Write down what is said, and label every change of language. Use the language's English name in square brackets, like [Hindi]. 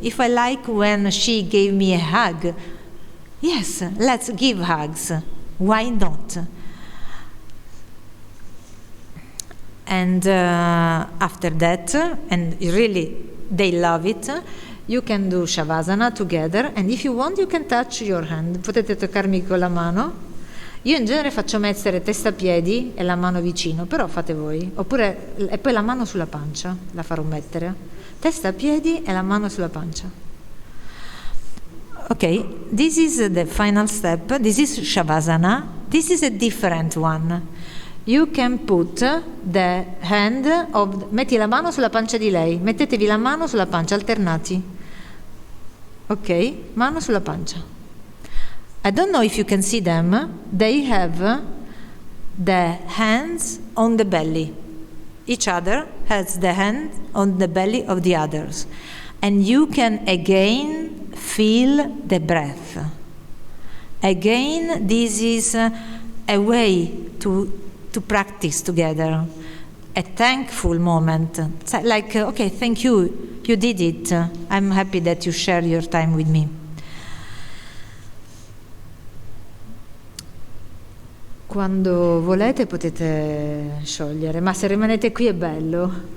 [English] If I like when she gave me a hug, yes, let's give hugs. Why not? And after that, and really they love it, you can do Shavasana together, and if you want, you can touch your hand. [Italian] Potete toccarmi con la mano. Io in genere faccio mettere testa piedi e la mano vicino, però fate voi. Oppure, e poi la mano sulla pancia, la farò mettere. Testa piedi e la mano sulla pancia. [English] Ok, this is the final step. This is Shavasana. This is a different one. You can put the hand of... [Italian] Metti la mano sulla pancia di lei. Mettetevi la mano sulla pancia, alternati. Ok, mano sulla pancia. [English] I don't know if you can see them. They have the hands on the belly. Each other has the hand on the belly of the others. And you can again feel the breath. Again, this is a way to practice together. A thankful moment. It's like, okay, thank you, you did it. I'm happy that you share your time with me. [Italian] Quando volete potete sciogliere, ma se rimanete qui è bello.